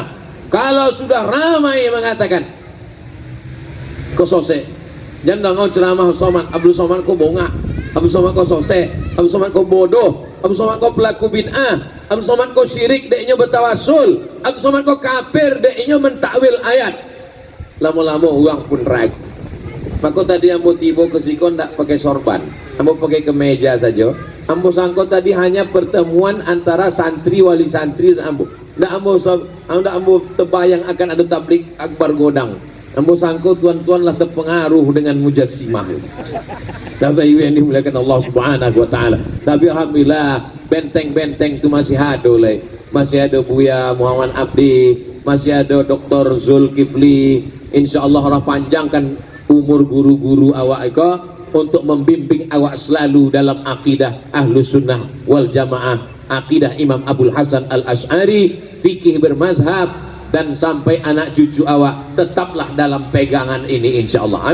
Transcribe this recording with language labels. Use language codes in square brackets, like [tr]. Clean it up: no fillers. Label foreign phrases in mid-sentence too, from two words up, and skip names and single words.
[id] Kalau sudah ramai mengatakan, kau sose, jangan ngau ceramah Abdul Somad kau bongak, Abdul Somad kau sose, Abdul Somad kau bodoh, Abdul Somad kau pelaku bid'ah, Abdul Somad kau syirik, deknya bertawasul, Abdul Somad kau kafir, deknya mentakwil ayat. Lama-lama uang pun ragu. [min] Maka tadi ambo tiba ke sikon tak pakai sorban, ambo pakai kemeja saja. Ambo sangko tadi hanya pertemuan antara santri, wali santri dan ambo. Ndak ambo terbayang akan ada tablik akbar godang. Ambo sangko tuan-tuan lah terpengaruh dengan mujassimah. [id] Bapak Ibu yang dimuliakan Allah [ar] Subhanahu wa taala. [id] Tapi alhamdulillah benteng-benteng itu masih ada oleh. Masih ada Buya Muhammad Abdi, masih ada Dr. Zulkifli. Insyaallah Allah panjangkan umur [min] guru-guru awak iko [id] untuk membimbing awak selalu dalam akidah [ar] Ahlus Sunnah wal Jamaah, [id] akidah Imam Abdul Hasan Al-Asy'ari, fikih bermazhab, dan sampai anak cucu awak tetaplah dalam pegangan ini insyaallah.